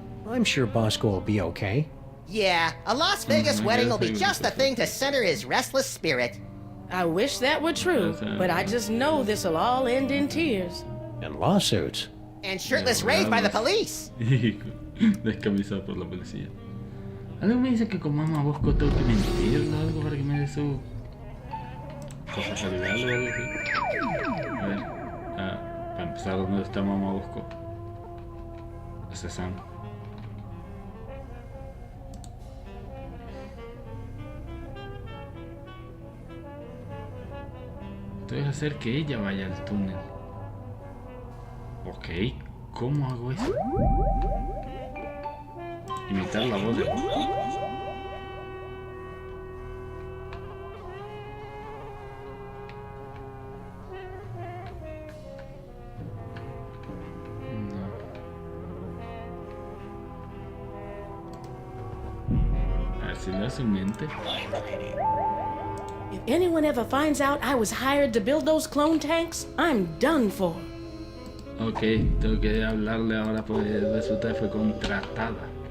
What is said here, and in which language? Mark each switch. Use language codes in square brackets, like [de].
[en] I'm sure Bosco will be okay. Yeah, a Las Vegas wedding will be just the thing to center his restless spirit. I wish that were true, but I just know this'll all end in tears. And lawsuits. And shirtless rave by the police. [es] Descamisado por la policía. Algo me dice que con Mama Bosco tengo que mentirle o algo para que me dé su cosa saludable o algo así. A ver, para empezar, ¿dónde está Mama Bosco? Ese Sam. Debes hacer que ella vaya al túnel. Ok, ¿cómo hago eso? Imitar la voz de... A ver si le da su mente. [en] If anyone ever finds out I was hired to build those clone tanks, I'm done for. [es] Ok, tengo que hablarle ahora porque resulta que fue contratada.